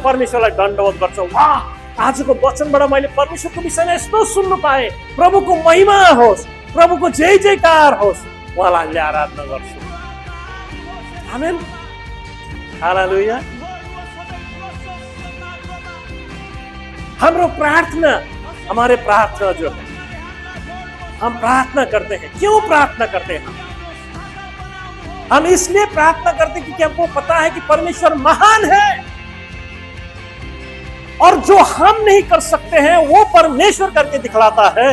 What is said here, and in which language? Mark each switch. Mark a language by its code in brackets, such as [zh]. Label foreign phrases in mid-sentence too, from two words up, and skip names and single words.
[ne] परमेश्वरलाई दण्डवत गर्छौँ। वाह, आजको वचनबाट मैले परमेश्वरको विषयमा यस्तो सुन्नु पाएँ, प्रभुको महिमा होस्, प्रभुको जय जयकार होस्, उहाँलाई हामीले आराधना गर्छौँ। आमेन, हालेलुया। हाम्रो प्रार्थना, [hi] हमारे प्रार्थना जो है, हम प्रार्थना करते हैं। क्यों प्रार्थना करते हैं? हम इसलिए प्रार्थना करते हैं क्योंकि हमको पता है कि परमेश्वर महान है और जो हम नहीं कर सकते हैं वो परमेश्वर करके दिखलाता है।